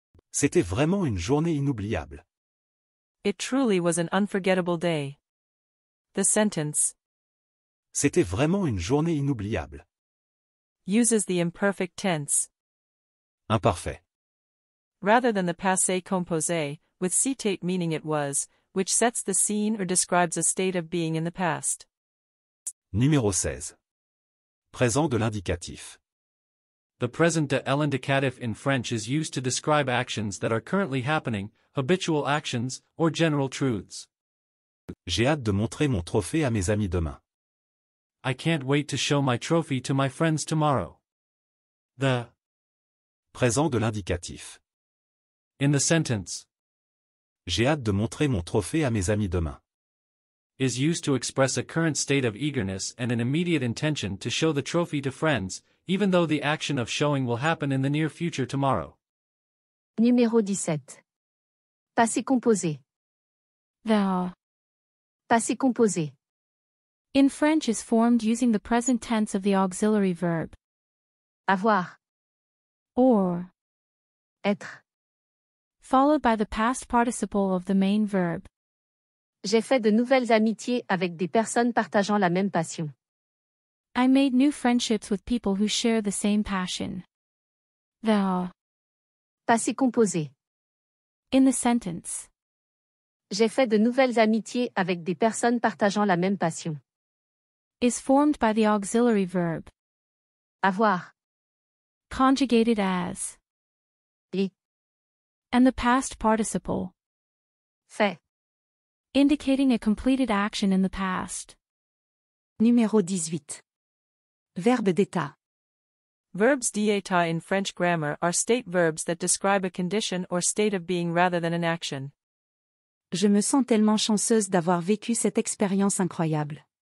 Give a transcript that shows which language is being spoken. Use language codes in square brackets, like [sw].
[fr] C'était vraiment une journée inoubliable. [en] It truly was an unforgettable day. The sentence [fr] C'était vraiment une journée inoubliable. [en] uses the imperfect tense, [fr] Imparfait. [en] rather than the passé composé, with citate meaning it was, which sets the scene or describes a state of being in the past. [fr] Numéro 16. Présent de l'indicatif. [en] The present de l'indicatif in French is used to describe actions that are currently happening, habitual actions, or general truths. [fr] J'ai hâte de montrer mon trophée à mes amis demain. [en] I can't wait to show my trophy to my friends tomorrow. The [fr] Présent de l'indicatif. [en] in the sentence [fr] J'ai hâte de montrer mon trophée à mes amis demain. [en] is used to express a current state of eagerness and an immediate intention to show the trophy to friends, even though the action of showing will happen in the near future tomorrow. [fr] Numéro 17. Passé composé. [en] The [fr] Passé composé. [en] in French is formed using the present tense of the auxiliary verb [fr] Avoir. [en] or [fr] Être. [en] followed by the past participle of the main verb. [fr] J'ai fait de nouvelles amitiés avec des personnes partageant la même passion. [en] I made new friendships with people who share the same passion. The [fr] Passé composé. [en] in the sentence [fr] J'ai fait de nouvelles amitiés avec des personnes partageant la même passion. [en] is formed by the auxiliary verb [fr] Avoir. [en] conjugated as [fr] Et. [en] and the past participle [fr] Fait. [en] indicating a completed action in the past. [fr] Numéro 18. Verbe d'état. [en] Verbs d'état in French grammar are state verbs that describe a condition or state of being rather than an action. [fr] Je me sens tellement chanceuse d'avoir vécu cette expérience incroyable.